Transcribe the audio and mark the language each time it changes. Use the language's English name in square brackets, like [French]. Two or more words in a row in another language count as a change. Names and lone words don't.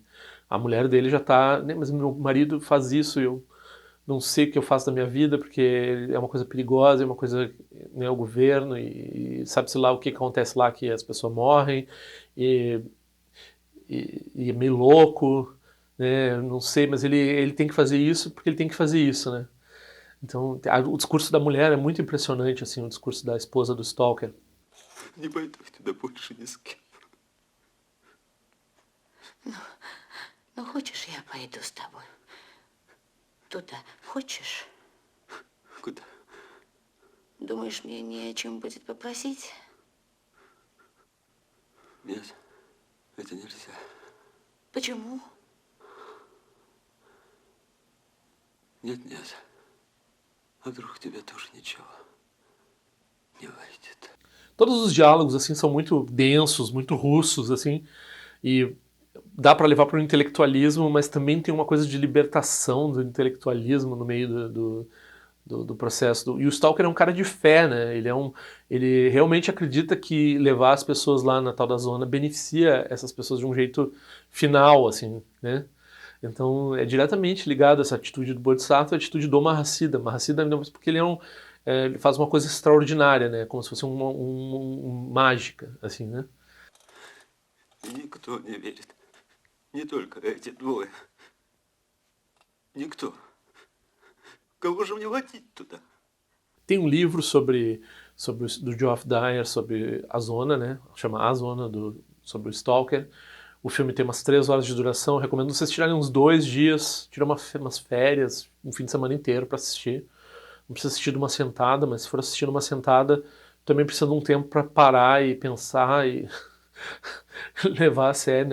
[Portuguese] A mulher dele já tá, né, mas meu marido faz isso e eu não sei o que eu faço da minha vida porque é uma coisa perigosa, é uma coisa, né, o governo e sabe-se lá o que acontece lá, que as pessoas morrem e é meio louco, né, não sei, mas ele tem que fazer isso porque ele tem que fazer isso, né? Então, o discurso da mulher é muito impressionante, assim, o discurso da esposa do Stalker. [Russian] Не пойду я туда больше ни с кем. Ну, хочешь, я пойду с тобой? Туда. Хочешь? Куда? Думаешь, мне не о чем будет попросить? Нет, это нельзя. Почему? Нет, нет. А вдруг у тебя тоже ничего не выйдет? [Portuguese] Todos os diálogos, assim, são muito densos, muito russos, assim, e dá para levar para o intelectualismo, mas também tem uma coisa de libertação do intelectualismo no meio do processo. E o Stalker é um cara de fé, né? Ele realmente acredita que levar as pessoas lá na tal da zona beneficia essas pessoas de um jeito final, assim, né? Então é diretamente ligado essa atitude do Bodhisattva à atitude do Mahasiddha. Mahasiddha, porque ele faz uma coisa extraordinária, né? Como se fosse mágica, assim, né? [Russian] И никто не верит. Не только эти двое. Никто. Кого же мне водить туда? [Portuguese] Tem um livro do Geoff Dyer sobre a zona, né? Chama A Zona, sobre o Stalker. O filme tem umas 3 horas de duração. Eu recomendo vocês tirarem uns 2 dias, tirar umas férias, um fim de semana inteiro para assistir. Não precisa assistir de uma sentada, mas se for assistir numa sentada, também precisa de um tempo para parar e pensar e levar a sério, né?